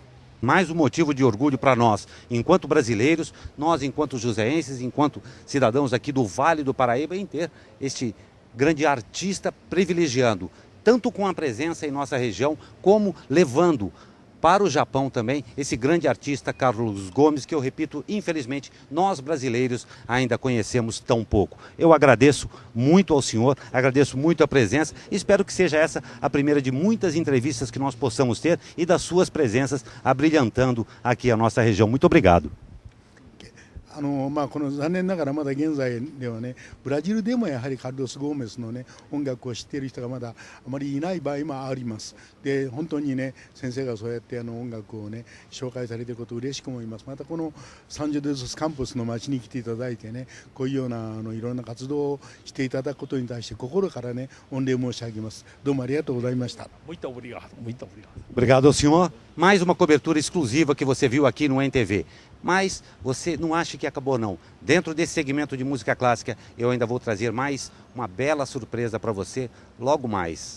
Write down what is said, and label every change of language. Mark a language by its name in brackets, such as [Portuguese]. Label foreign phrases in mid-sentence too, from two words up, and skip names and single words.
[Portuguese] Mais um motivo de orgulho para nós, enquanto brasileiros, nós enquanto joseenses, enquanto cidadãos aqui do Vale do Paraíba, em ter este grande artista privilegiando, tanto com a presença em nossa região, como levando para o Japão também esse grande artista Carlos Gomes, que eu repito, infelizmente, nós brasileiros ainda conhecemos tão pouco. Eu agradeço muito ao senhor, agradeço muito a presença e espero que seja essa a primeira de muitas entrevistas que nós possamos ter e das suas presenças abrilhantando aqui a nossa região. Muito obrigado. [Japanese] この残念ながらまだ現在ではね、ブラジルでもやはりカルロス・ゴーメスのね音楽を知っている人がまだあまりいない場合もあります。で本当にね先生がそうやって音楽をね紹介されていることを嬉しく思います。またこのサンジョデスカンパスの街に来ていただいてね、こういうようないろんな活動をしていただくことに対して心からね御礼申し上げます。どうもありがとうございました。 [Portuguese] Muito obrigado, muito obrigado. Obrigado ao senhor. Mais uma cobertura exclusiva que você viu aqui no NTV. Mas você não acha que acabou não. Dentro desse segmento de música clássica, eu ainda vou trazer mais uma bela surpresa para você logo mais.